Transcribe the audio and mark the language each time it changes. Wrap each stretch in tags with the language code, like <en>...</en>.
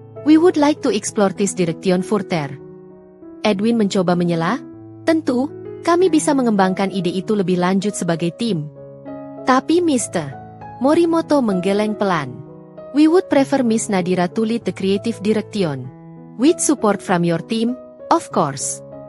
<en>We would like to explore this direction further.</en> <id>Edwin mencoba menyela, tentu, kami bisa mengembangkan ide itu lebih lanjut sebagai tim. Tapi Mr. Morimoto menggeleng pelan.</id> <en>We would prefer Miss Nadira to lead the creative direction. With support from your team, of course.</en>